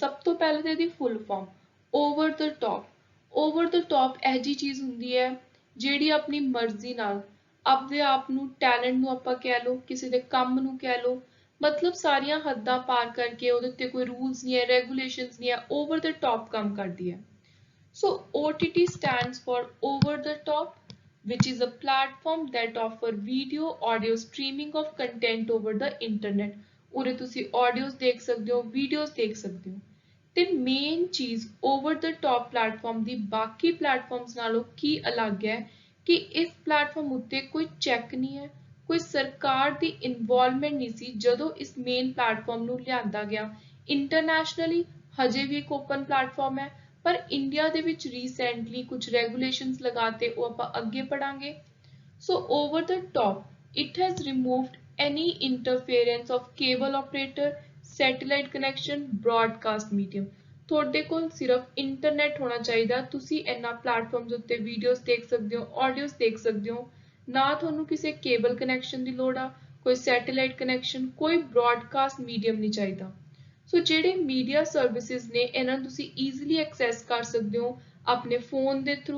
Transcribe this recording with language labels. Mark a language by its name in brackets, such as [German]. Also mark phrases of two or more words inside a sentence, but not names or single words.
[Punjabi] ਸਭ ਤੋਂ ਪਹਿਲਾਂ ਤਾਂ ਇਹਦੀ [English] full form over the top. over the top [Punjabi] ਇਹ ਜਿਹੀ ਚੀਜ਼ ਹੁੰਦੀ ਹੈ ਜਿਹੜੀ ਆਪਣੀ ਮਰਜ਼ੀ ਨਾਲ ਆਪਦੇ ਆਪ ਨੂੰ ਟੈਲੈਂਟ ਨੂੰ ਆਪਾਂ ਕਹਿ ਲਓ ਕਿਸੇ ਦੇ ਕੰਮ ਨੂੰ ਕਹਿ ਲਓ ਮਤਲਬ ਸਾਰੀਆਂ ਹੱਦਾਂ ਪਾਰ ਕਰਕੇ ਉਹਦੇ ਉੱਤੇ ਕੋਈ ਰੂਲਸ ਨਹੀਂ ਹੈ ਰੈਗੂਲੇਸ਼ਨਸ ਨਹੀਂ ਹੈ [English] over the top [Punjabi] ਕੰਮ ਕਰਦੀ ਹੈ। [English] So OTT stands for over the top, which is a platform that offer video audio streaming of content over the internet। [Punjabi] ਉਰੇ ਤੁਸੀਂ audios ਦੇਖ ਸਕਦੇ ਹੋ videos ਦੇਖ ਸਕਦੇ ਹੋ ਤੇ ਮੇਨ ਚੀਜ਼ [English] over the top platform [Punjabi] ਦੀ ਬਾਕੀ platforms ਨਾਲੋਂ ਕੀ ਅਲੱਗ ਹੈ ਕਿ ਇਸ platform ਉੱਤੇ ਕੋਈ ਚੈੱਕ ਨਹੀਂ ਹੈ ਕੋਈ ਸਰਕਾਰ ਦੀ ਇਨਵੋਲਵਮੈਂਟ ਨਹੀਂ ਸੀ ਜਦੋਂ ਇਸ ਮੇਨ platform ਨੂੰ ਲਿਆਂਦਾ ਗਿਆ। ਇੰਟਰਨੈਸ਼ਨਲੀ ਹਜੇ ਵੀ ਇੱਕ [English] open platform [Punjabi] ਹੈ ਪਰ ਇੰਡੀਆ ਦੇ ਵਿੱਚ ਰੀਸੈਂਟਲੀ ਕੁਝ ਰੈਗੂਲੇਸ਼ਨਸ ਲਗਾਤੇ ਉਹ ਆਪਾਂ ਅੱਗੇ ਪੜਾਂਗੇ। [English] So over the top it has removed any interference of cable operator satellite connection broadcast medium। [Punjabi] ਤੁਹਾਡੇ ਕੋਲ ਸਿਰਫ ਇੰਟਰਨੈਟ ਹੋਣਾ ਚਾਹੀਦਾ ਤੁਸੀਂ ਇਹਨਾਂ ਪਲੇਟਫਾਰਮਸ ਉੱਤੇ ਵੀਡੀਓਜ਼ ਦੇਖ ਸਕਦੇ ਹੋ ਆਡੀਓਜ਼ ਦੇਖ ਸਕਦੇ ਹੋ ਨਾ ਤੁਹਾਨੂੰ ਕਿਸੇ [English] cable connection [Punjabi] ਦੀ ਲੋੜ ਆ ਕੋਈ [English] satellite connection [Punjabi] ਕੋਈ [English] broadcast medium [Punjabi] ਨਹੀਂ ਚਾਹੀਦਾ। ਸੋ ਜਿਹੜੇ [English] media services [Punjabi] ਨੇ ਇਹਨਾਂ ਨੂੰ ਤੁਸੀਂ [English] easily access [Punjabi] ਕਰ ਸਕਦੇ ਹੋ ਆਪਣੇ ਫੋਨ ਦੇ ਥਰੂ।